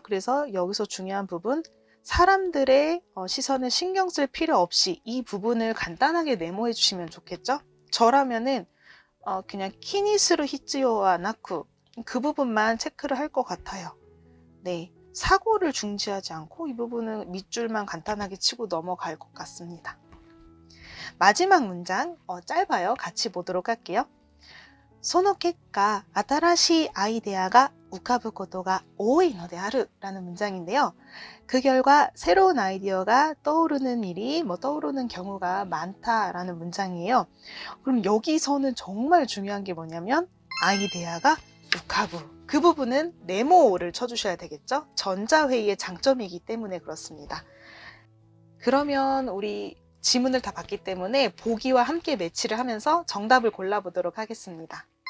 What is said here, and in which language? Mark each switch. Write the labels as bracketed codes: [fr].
[ko] 그래서 여기서 중요한 부분 사람들의 시선을 신경 쓸 필요 없이 이 부분을 간단하게 네모해 주시면 좋겠죠. 저라면은 그냥 키니스루 히츠요와 나쿠 그 부분만 체크를 할 것 같아요. 네, 사고를 중지하지 않고 이 부분은 밑줄만 간단하게 치고 넘어갈 것 같습니다. 마지막 문장 짧아요. 같이 보도록 할게요. [ja] その結果、新しいアイデアが浮かぶことが多いのである [ko] 라는 문장인데요. 그 결과 새로운 아이디어가 떠오르는 일이 떠오르는 경우가 많다라는 문장이에요. 그럼 여기서는 정말 중요한 게 뭐냐면 아이데아가 우카부 그 부분은 네모를 쳐주셔야 되겠죠. 전자회의의 장점이기 때문에 그렇습니다. 그러면 우리 지문을 다 봤기 때문에 보기와 함께 매치를 하면서 정답을 골라보도록 하겠습니다.